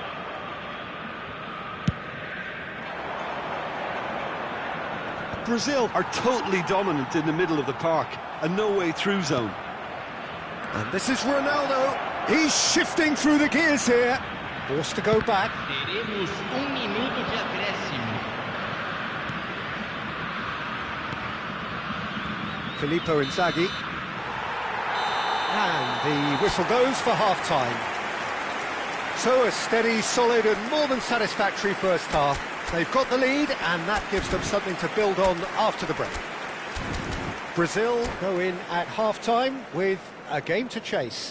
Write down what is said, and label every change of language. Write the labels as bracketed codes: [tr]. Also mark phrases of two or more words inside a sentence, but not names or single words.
[en] Brazil are totally dominant in the middle of the park, a no-way through zone. And this is Ronaldo. He's shifting through the gears here. Forced to go back. [pt] Teremos minuto de acréscimo. [en] Filippo Inzaghi. And the whistle goes for half-time. So a steady, solid and more than satisfactory first half. They've got the lead and that gives them something to build on after the break. Brazil go in at half-time with a game to chase.